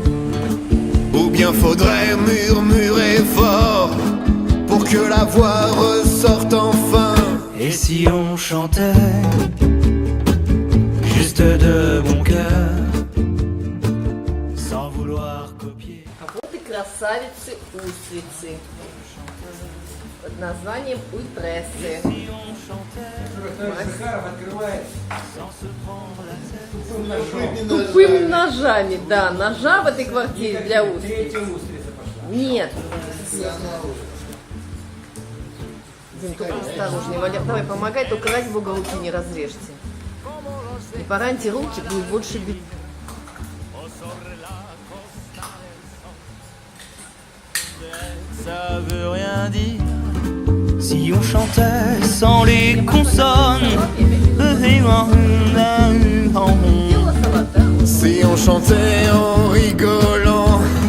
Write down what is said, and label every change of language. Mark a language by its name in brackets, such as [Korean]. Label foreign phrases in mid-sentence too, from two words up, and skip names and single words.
[French] Ou bien faudrait murmurer fort pour que la voix ressorte enfin. Et si on chantait juste de bon cœur, sans vouloir copier. [Russian] А вот и красавицы-устрицы под названием уйтрессы. Тупыми ножами, да, ножа в этой квартире для устриц. Нет. Дим, только осторожнее. Валер, давай помогай, только ради бога руки не разрежьте. И пораньте руки, будет больше бить. [French] Ça veut rien dire si on chantait sans les consonnes. Si on chantait en rigolant.